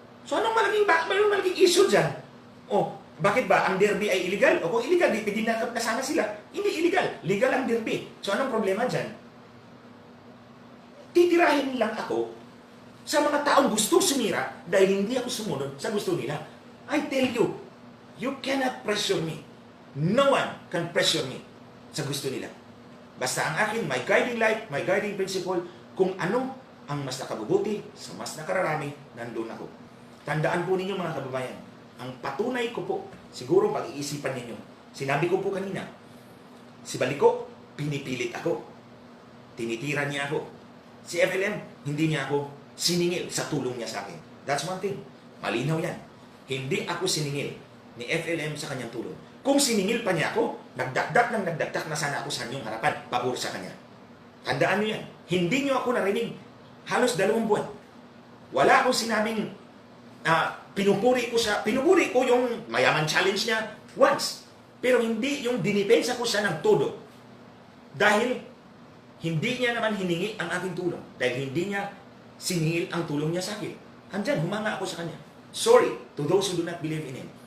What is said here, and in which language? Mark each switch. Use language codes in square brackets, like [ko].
[tl] So anong malaking issue dyan? Bakit ba ang derby ay illegal? O kung illegal, di dinakap na sana sila. Hindi illegal. Legal ang derby. So anong problema dyan? Titirahin lang ako sa mga taong gusto sumira dahil hindi ako sumunod sa gusto nila. [en] I tell you, you cannot pressure me. No one can pressure me [tl] sa gusto nila. Basta ang akin, [en] my guiding light, my guiding principle, [tl] kung ano ang mas nakabubuti sa mas nakararami, nandun ako. Tandaan po ninyo mga kababayan, ang patunay ko po, siguro pag-iisipan ninyo, sinabi ko po kanina, si Baliko, pinipilit ako. Tinitira niya ako. Si FLM, hindi niya ako siningil sa tulong niya sa akin. [en] That's one thing. [tl] Malinaw yan. Hindi ako siningil ni FLM sa kanyang tulong. Kung siningil pa niya ako, nagdakdak na sana ako sa inyong harapan, pabor sa kanya. Tandaan niyo yan. Hindi niyo ako narinig halos 2 buwan. Wala akong sinabing pinupuri ko yung mayaman challenge niya once. Pero hindi yung dinipensa ko siya ng todo. Dahil hindi niya naman hiningi ang aking tulong. Dahil hindi niya siningil ang tulong niya sa akin. Andyan, humanga ako sa kanya. [en] Sorry to those who do not believe in him.